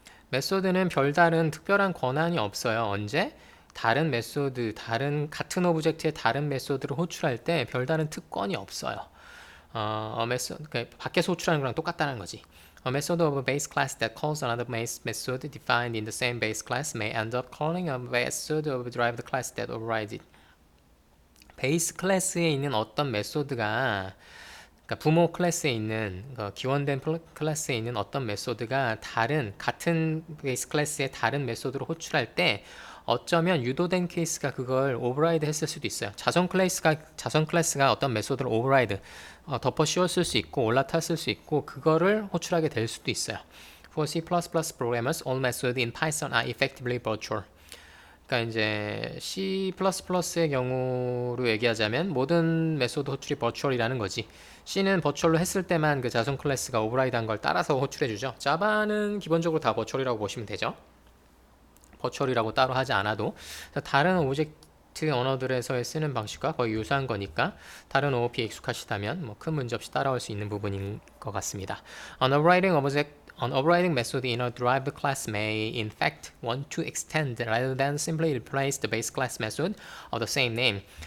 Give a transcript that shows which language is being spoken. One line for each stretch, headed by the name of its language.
Korean: 메소드는 별다른 특별한 권한이 없어요. 언제? 다른 메소드, 같은 오브젝트의 다른 메소드를 호출할 때 별다른 특권이 없어요. 그러니까 밖에서 호출하는 거랑 똑같다는 거지.
English: A method of a base class that calls another method defined in the same base class may end up calling a method of a derived class that overrides it.
Korean: 베이스 클래스에 있는 어떤 메소드가 그러니까 부모 클래스에 있는 기원된 클래스에 있는 어떤 메소드가 같은 베이스 클래스의 다른 메소드로 호출할 때 어쩌면 유도된 케이스가 그걸 오버라이드 했을 수도 있어요. 자선 클래스가 어떤 메소드를 오버라이드 덮어 씌웠을 수 있고 올라탔을 수 있고 그거를 호출하게 될 수도 있어요.
English: For C++ programmers, all methods in Python are effectively virtual.
Korean: 그러니까 이제 C++의 경우로 얘기하자면 모든 메소드 호출이 버추얼이라는 거지. C는 버추얼로 했을 때만 그 자손 클래스가 오버라이드한 걸 따라서 호출해주죠. 자바는 기본적으로 다 버추얼이라고 보시면 되죠. 버추얼이라고 따로 하지 않아도 다른 오브젝트 언어들에서의 쓰는 방식과 거의 유사한 거니까 다른 OOP에 익숙하시다면 뭐 큰 문제 없이 따라올 수 있는 부분인 것 같습니다.
English: An overriding method in a derived class may, in fact, want to extend rather than simply replace the base class method of the same name.